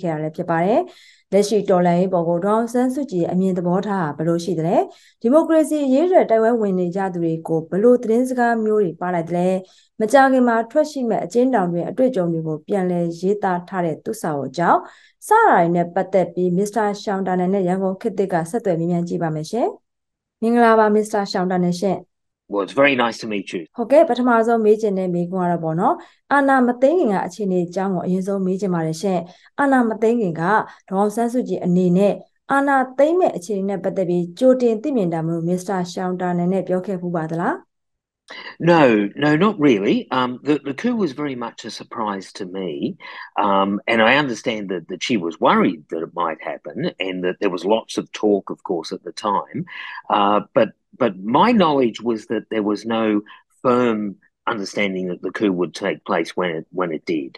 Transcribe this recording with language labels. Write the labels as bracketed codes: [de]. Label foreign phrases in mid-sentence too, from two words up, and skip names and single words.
[my] ခဲ့ရလည်းဖြစ်ပါတယ်လက်ရှိတော်လှန်ရေးပေါ်ကိုဒေါအောင်ဆန်းစုကြည်ရဲ့အမြင်သဘောထားဟာဘယ်လိုရှိသလဲဒီမိုကရေစီအရေးအတွက်တိုက်ပွဲဝင်နေကြသူတွေကိုဘယ်လိုသတင်းစကားမျိုးတွေပါလိုက်သလဲမကြာခင်မှာထွက်ရှိမဲ့အကျဉ်းတောင်တွင်အတွေ့အကြုံတွေကိုပြန်လည်ရေးသားထားတဲ့သူ့စာအုပ်ကြောင့်စတာတွေနဲ့ပတ်သက်ပြီးမစ္စတာရှောင်းတာနယ်နဲ့ရန်ကုန်ခေတ်သစ်ကဆက်သွယ်မြင်းမြန်းကြည့်ပါမယ်ရှင်။မင်္ဂလာပါမစ္စတာရှောင်းတာနယ်ရှင် [en] Well, it's very nice to meet you. [my] ဟုတ်ကဲ့ပထမဆုံးမေးချင်တဲ့မေးခွန်းကတော့ပေါ့နော်အာဏာမသိမ်းခင်ကအခြေအနေအကြောင်းကိုအရင်ဆုံးမေးချင်ပါတယ်ရှင်အာဏာမသိမ်းခင်ကဒေါအောင်ဆန်းစုကြည်အနေနဲ့အာဏာသိမ်းမဲ့အခြေအနေနဲ့ပတ်သက်ပြီးကြိုတင်သိမြင်တာမျိုးမစ္စတာရှောင်းတာနယ်နဲ့ပြောခဲ့ဖူးပါသလား [en] No, no, not really. The coup was very much a surprise to me. And I understand that she was worried that it might happen and that there was lots of talk, of course, at the time. But my knowledge was that there was no firm understanding that the coup would take place when it did.